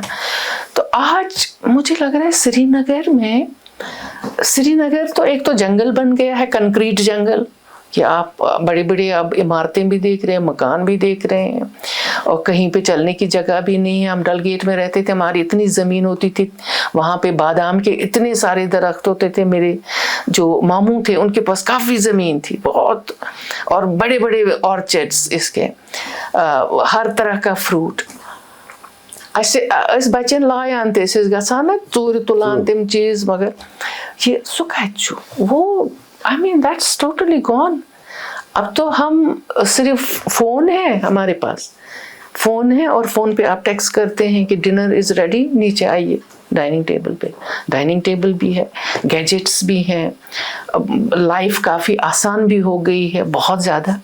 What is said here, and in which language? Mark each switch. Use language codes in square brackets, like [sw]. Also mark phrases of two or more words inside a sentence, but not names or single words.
[hi] तो आज मुझे लग रहा है श्रीनगर तो एक तो जंगल बन गया है, [en] concrete jungle, [hi] कि आप बड़े बड़े अब इमारतें भी देख रहे हैं, मकान भी देख रहे हैं, और कहीं पे चलने की जगह भी नहीं है। हम डलगेट में रहते थे, हमारी इतनी ज़मीन होती थी, वहाँ पे बादाम के इतने सारे दरख्त होते थे। मेरे जो मामू थे उनके पास काफ़ी ज़मीन थी बहुत, और बड़े बड़े ऑर्चर्ड्स इसके, हर तरह का फ्रूट। [ks] अस बच्चन लायान ते गसान ना चूर तुलान तम चीज़, मगर ये सु वो [en] I mean that's totally gone. [hi] अब तो हम सिर्फ फ़ोन है, हमारे पास फ़ोन है और फ़ोन पे आप टेक्स्ट करते हैं कि [en] dinner is ready, [hi] नीचे आइए [en] dining table [hi] पे। [en] dining table [hi] भी है, गैजेट्स भी हैं, लाइफ काफ़ी आसान भी हो गई है बहुत ज़्यादा।